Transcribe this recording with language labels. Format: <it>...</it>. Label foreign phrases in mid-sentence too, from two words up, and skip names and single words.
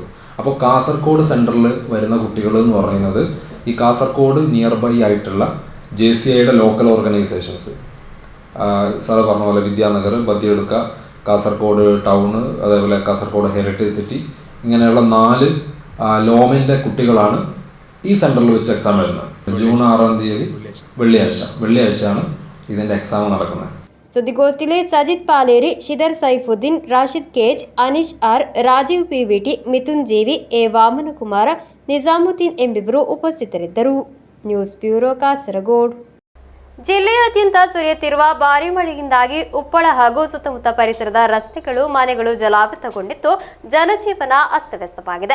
<ml>അപ്പോൾ കാസർഗോഡ് സെൻറ്ററിൽ വരുന്ന കുട്ടികൾ എന്ന് പറയുന്നത് ഈ കാസർഗോഡ്</ml> <en>near by</en> <ml>ആയിട്ടുള്ള ജെസിഐയുടെ</ml> <en>local organisations,</en> <ml>സാറ് പറഞ്ഞ പോലെ വിദ്യാനഗർ, ബദിയടുക്ക, കാസർഗോഡ് ടൗണ്, അതേപോലെ കാസർഗോഡ് ഹെറിറ്റേജ് സിറ്റി, ഇങ്ങനെയുള്ള 4 ലോമിൻ്റെ കുട്ടികളാണ് ഈ സെൻറ്ററിൽ വെച്ച് എക്സാം എഴുതുന്നത്. ജൂൺ 6-ാം തീയതി വെള്ളിയാഴ്ചയാണ് ഇതിൻ്റെ എക്സാം നടക്കുന്നത്.</ml> <kn>ಸುದ್ದಿಗೋಷ್ಠಿಯಲ್ಲಿ ಸಜಿತ್ ಪಾಲೇರಿ, ಶಿದರ್ ಸೈಫುದ್ದೀನ್, ರಾಶಿದ್ ಕೇಜ್, ಅನೀಶ್ ಆರ್, ರಾಜೀವ್ ಪಿವಿಟಿ, ಮಿಥುನ್ ಜೇವಿ, ಎ ವಾಮನಕುಮಾರ, ನಿಜಾಮುದ್ದೀನ್ ಎಂಬಿಬ್ಬರು ಉಪಸ್ಥಿತರಿದ್ದರು.</kn> <en>news bureau, ಕಾಸರಗೋಡು.</en> <kn>ಜಿಲ್ಲೆಯಾದ್ಯಂತ ಸುರಿಯುತ್ತಿರುವ ಭಾರೀ ಮಳೆಯಿಂದಾಗಿ ಉಪ್ಪಳ ಹಾಗೂ ಸುತ್ತಮುತ್ತ ಪರಿಸರದ ರಸ್ತೆಗಳು, ಮನೆಗಳು ಜಲಾವೃತಗೊಂಡಿದ್ದು ಜನಜೀವನ ಅಸ್ತವ್ಯಸ್ತವಾಗಿದೆ.</kn>